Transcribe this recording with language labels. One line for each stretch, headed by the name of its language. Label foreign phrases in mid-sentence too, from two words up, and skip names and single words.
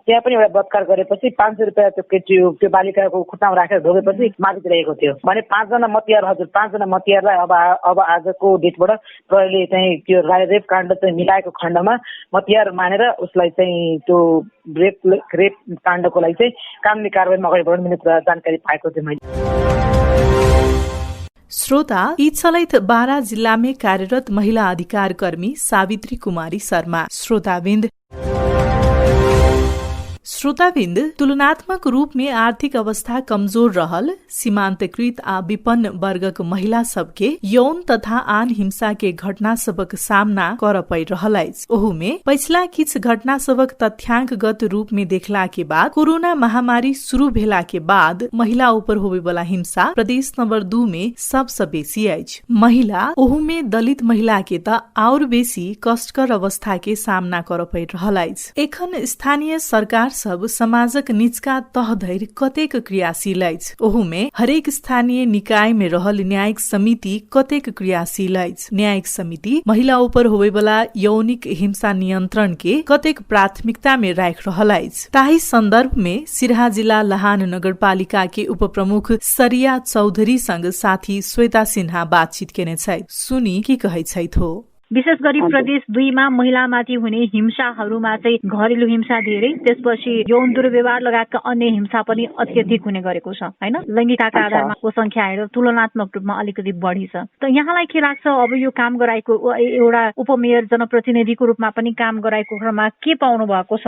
Nepali: त्यहाँ पनि एउटा बलात्कार गरेपछि 500 रुपियाँ त्यो बालिकाको खुट्टामा राखेर ढोगेपछि मारिदिएको थियो भने 5 जना मतियारलाई अब आजको डेटबाट प्रहरीले चाहिँ त्यो रेप काण्ड चाहिँ मिलाएको खण्डमा मतियार मानेर उसलाई चाहिँ त्यो रेप काण्डको लागि चाहिँ कानुनी कारबाहीमा अगाडि बढाउने कुरा जानकारी पाएको थिएँ मैले।
Maithili: श्रोता, यी चलैत बारा जिल्लामै कार्यरत महिला अधिकार कर्मी सावित्री कुमारी शर्मा। श्रोताबिन्द तुलनात्मक रूप में आर्थिक अवस्था कमजोर रहल सीमान्तकृत आ विपन्न वर्गक महिला सबके यौन तथा आन हिंसा के घटना सबक सामना कर परि रहल अछि। ओहुमे पछिला किछ घटना सबक तथ्याङ्कगत रूप में देखला के बाद कोरोना महामारी शुरू भेला के बाद महिला ऊपर होबे वाला हिंसा प्रदेश नंबर 2 में सबसे बेसी अछि। महिला ओहुमे दलित महिला के त और बेसी कष्टकर अवस्था के सामना कर परि रहल अछि। एखन स्थानीय सरकार सब समाजक निचका तह धरि कतेक क्रियाशील अछि। ओहुमे हरेक स्थानीय निकाय में रहल न्यायिक समिति कतेक क्रियाशील अछि। न्यायिक समिति महिला ऊपर होबे वाला यौनिक हिंसा नियन्त्रण के कतेक प्राथमिकता में राख रहल अछि। ताही संदर्भ में सिराहा जिला लहान नगरपालिका के उपप्रमुख सरिया चौधरी संग साथी श्वेता सिन्हा बातचीत केने छथि। सुनी की कहै छथि हो।
Nepali: विशेष गरी प्रदेश 2 मा महिलामाथि हुने हिंसाहरूमा चाहिँ घरेलु हिंसा धेरै, त्यसपछि यौन दुर्व्यवहार लगायतका अन्य हिंसा पनि अत्यधिक हुने गरेको छ हैन। लैङ्गिकताका आधारमा को संख्या हेरेर तुलनात्मक रूपमा अलिकति बढी छ। त यहाँलाई के लाग्छ, अब यो काम गराएको एउटा उपमेयर जनप्रतिनिधिको रूपमा पनि काम गराएको क्रममा के पाउनु भएको छ?